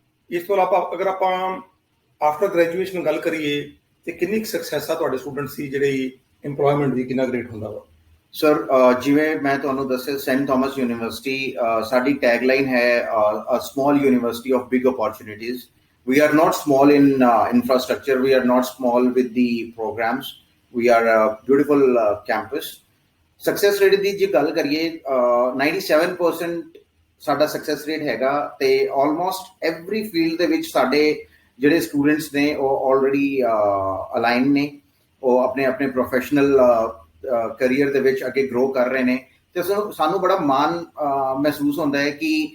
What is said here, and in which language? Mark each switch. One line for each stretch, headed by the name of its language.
Punjabi: ਇਸ ਤੋਂ ਇਲਾਵਾ ਅਗਰ ਆਪਾਂ ਆਫਟਰ ਗ੍ਰੈਜੂਏਸ਼ਨ ਗੱਲ ਕਰੀਏ ਤੇ ਕਿੰਨੀ ਸਕਸੈਸ ਆ ਤੁਹਾਡੇ ਸਟੂਡੈਂਟਸ ਦੀ ਜਿਹੜੀ ਇੰਪਲੋਇਮੈਂਟ ਦੀ, ਕਿੰਨਾ ਗ੍ਰੇਟ ਹੁੰਦਾ ਵਾ? ਸਰ ਜਿਵੇਂ ਮੈਂ ਤੁਹਾਨੂੰ ਦੱਸਿਆ ਸੈਂਟ ਥਾਮਸ ਯੂਨੀਵਰਸਿਟੀ ਸਾਡੀ ਟੈਗਲਾਈਨ ਹੈ
English: A small university of big opportunities. We are not small in infrastructure. We are not small with the programs. We are a beautiful campus.
Punjabi: Success rate ਦੀ ਜੇ ਗੱਲ ਕਰੀਏ 97% ਸਾਡਾ ਸਕਸੈਸ ਰੇਟ ਹੈਗਾ, ਤੇ almost every field ਦੇ ਵਿੱਚ ਸਾਡੇ ਜਿਹੜੇ ਸਟੂਡੈਂਟਸ ਨੇ ਉਹ ਆਲਰੇਡੀ ਅਲਾਈਨ ਨੇ, ਉਹ ਆਪਣੇ ਆਪਣੇ ਪ੍ਰੋਫੈਸ਼ਨਲ ਕਰੀਅਰ ਦੇ ਵਿੱਚ ਅੱਗੇ ਗਰੋ ਕਰ ਰਹੇ ਨੇ, ਤੇ ਸਾਨੂੰ ਬੜਾ ਮਾਣ ਮਹਿਸੂਸ ਹੁੰਦਾ ਹੈ ਕਿ